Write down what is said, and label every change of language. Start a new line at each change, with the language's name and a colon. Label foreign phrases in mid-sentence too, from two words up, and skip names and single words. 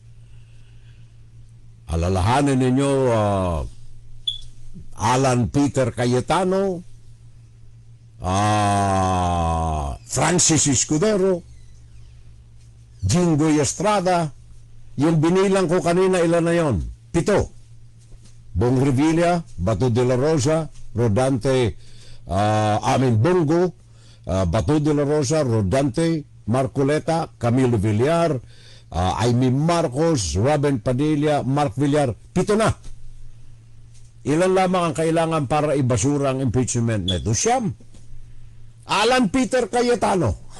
Filipino: Alalahanin ninyo, Alan Peter Cayetano, Francis Escudero, Jinggoy Estrada, yung binilang ko kanina, ilan na yon? 7. Bong Revilla, Bato de la Rosa, Rodante, Bongo, Bato de la Rosa, Rodante, Marcoleta, Camilo Villar, Amy Marcos, Robin Padilla, Mark Villar. 7 na. Ilan lamang ang kailangan para ibasura ang impeachment na ito? Siyam. Alan Peter Cayetano.